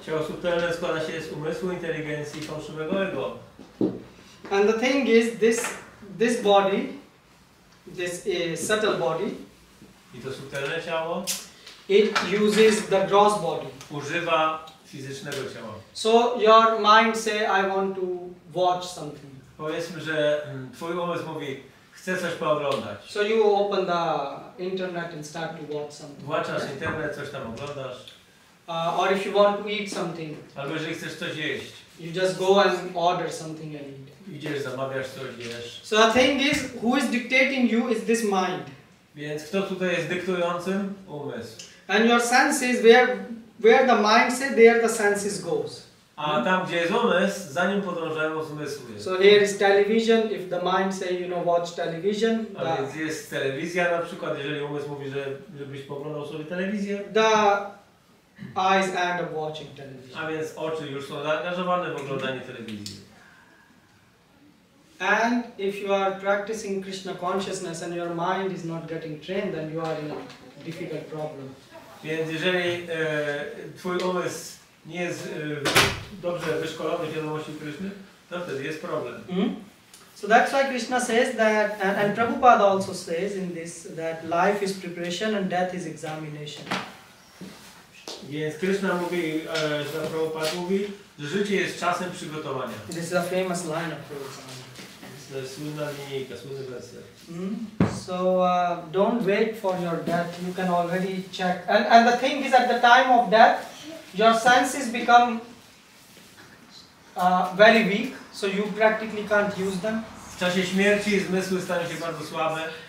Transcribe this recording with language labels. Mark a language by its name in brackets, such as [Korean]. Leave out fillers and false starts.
[Polish] Ciało subtelne składa się z umysłu, inteligencji i fałszywego ego. [English] And the thing is, this body, this subtle body, [Polish] i to subtelne ciało, [English] it uses the gross body. [Polish] Używa fizycznego ciała. [English] So your mind say, I want to watch something. [Polish] Powiedzmy, że twój umysł mówi, chcę coś pooglądać. [English] So you open the internet and start to watch something. [Polish] Włączasz internet, coś tam oglądasz. [English] Or if you want to eat something. [Polish] Albo jeżeli chcesz coś jeść. [English] You just go and order something and eat. [Polish] Idziesz, zamawiasz coś, jesz. [English] So the thing is, who is dictating you is this mind. [Polish] Więc kto tutaj jest dyktującym? Umysł. [English] And your senses, where the mind says, there the senses goes. [Polish] A tam, gdzie jest umysł, za nim podążają zmysły. [English] So here is television. If the mind say, you know, watch television, [Polish] A więc jest telewizja na przykład, jeżeli umysł mówi, żebyś poglądał sobie telewizję. [English] the eyes end up watching television. [Polish] A więc oczy już są zaangażowane w oglądanie telewizji. [English] And if you are practicing Krishna consciousness and your mind is not getting trained, then you are in a difficult problem. [Polish] Więc jeżeli twój umysł nie jest dobrze wyszkolony w wiadomości Kryszny, to wtedy jest problem. [English] So that's why Krishna says that, and Prabhupada also says in this, that life is preparation and death is examination. [Polish] Więc Kryszna mówi, że Prabhupada mówi, że życie jest czasem przygotowania. [English] This is a famous line of Prabhupada. [Polish] To jest słynna linijka, słynny werset. [English] So don't wait for your death. You can already check. And the thing is, at the time of death, your senses become very weak, so you practically can't use them. [Polish] W czasie śmierci zmysły stają się bardzo słabe.